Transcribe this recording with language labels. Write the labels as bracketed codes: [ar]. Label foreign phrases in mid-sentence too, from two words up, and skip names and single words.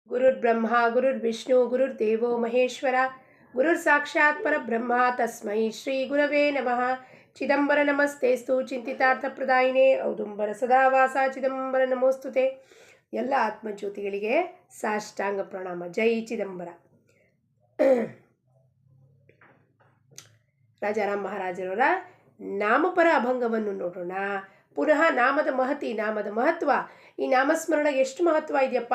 [sa] ಗುರುರ್ಬ್ರಹ್ಮ ಗುರುರ್ವಿಷ್ಣು ಗುರುರ್ದೇವೋ ಮಹೇಶ್ವರ ಗುರುರ್ ಸಾಕ್ಷಾತ್ ಪರಬ್ರಹ್ಮ ತಸ್ಮೈ ಶ್ರೀ ಗುರವೇ ನಮಃ. ಚಿದಂಬರ ನಮಸ್ತೇಸ್ತು ಚಿಂತಿತಾರ್ಥಪ್ರದಾಯಿನೇ ಔದುಂಬರ ಸದಾವಾಸ ಚಿದಂಬರ ನಮೋಸ್ತುತೆ. [kn] ಎಲ್ಲ ಆತ್ಮಜ್ಯೋತಿಗಳಿಗೆ ಸಾಷ್ಟಾಂಗ ಪ್ರಣಾಮ. ಜೈ ಚಿದಂಬರ. ರಾಜಾರಾಮ್ ಮಹಾರಾಜರವರ ನಾಮಪರ ಅಭಂಗವನ್ನು ನೋಡೋಣ. ಪುನಃ ನಾಮದ ನಾಮದ ಮಹತ್ವ. ಈ ನಾಮಸ್ಮರಣ ಎಷ್ಟು ಮಹತ್ವ ಇದೆಯಪ್ಪ.